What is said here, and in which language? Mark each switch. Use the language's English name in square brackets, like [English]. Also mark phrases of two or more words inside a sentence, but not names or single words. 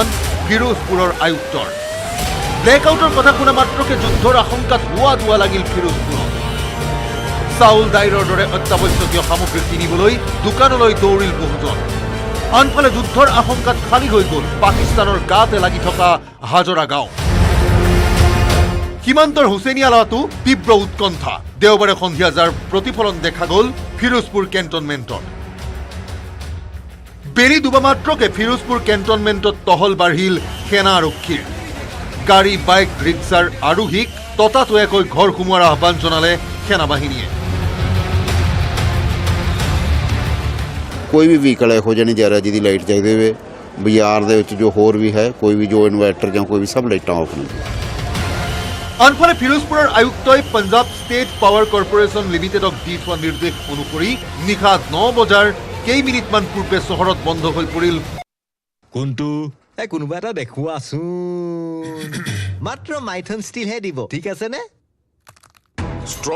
[Assamese] ফিৰোজপুৰৰ আয়ুক্তৰ ব্লেক আউটৰ কথা শুনা মাত্ৰকে যুদ্ধৰ আশংকাত হোৱা লাগিল ফিৰোজপুৰত চাউল দাইলৰ দৰে অত্যাৱশ্যকীয় সামগ্ৰী কিনিবলৈ দোকানলৈ দৌৰিল বহুজন আনফালে যুদ্ধৰ আশংকাত খালী হৈ গ'ল পাকিস্তানৰ গাতে লাগি থকা হাজৰা গাঁও সীমান্তৰ হুছেইনিয়ালাতো তীব্ৰ উৎকণ্ঠা দেওবাৰে সন্ধিয়া যাৰ প্ৰতিফলন দেখা গ'ল ফিৰোজপুৰ কেণ্টনমেণ্টত বেৰি দুবা মাত্ৰকে ফিৰোজপুৰ কেণ্টনমেণ্টত টহল বাঢ়িল সেনা আৰক্ষীৰ গাড়ী বাইক ৰিক্সাৰ আৰোহীক ততাতৈয়াকৈ ঘৰ সোমোৱাৰ আহ্বান জনালে সেনা বাহিনীয়ে [Punjabi] ਕੋਈ ਵੀ ਵਹੀਕਲ ਇਹੋ ਜਿਹਾ ਨਹੀਂ ਜਾ ਰਿਹਾ ਜਿਹਦੀ ਲਾਈਟ ਚਾਹੀਦੀ ਹੋਵੇ ਬਾਜ਼ਾਰ ਦੇ ਵਿੱਚ ਜੋ ਹੋਰ ਵੀ ਹੈ ਕੋਈ ਵੀ ਜੋ ਇਨਵਰਟਰ ਜਾਂ ਕੋਈ ਵੀ ਸਭ ਲਾਈਟਾਂ ਆਫ ਨੇ [Assamese] আনফালে ফিৰোজপুৰৰ আয়ুক্তই পঞ্জাব ষ্টেট পাৱাৰ কৰ্পোৰেশ্যন লিমিটেডক দি থোৱা নিৰ্দেশ অনুসৰি নিশা 9 বজাৰ কেইমিনিটমান পূৰ্বে চহৰত বন্ধ হৈ পৰিল কোনটো কোনোবা এটা দেখুৱাচোন মাত্ৰ মাইথন ষ্টিল হে দিব ঠিক আছে নে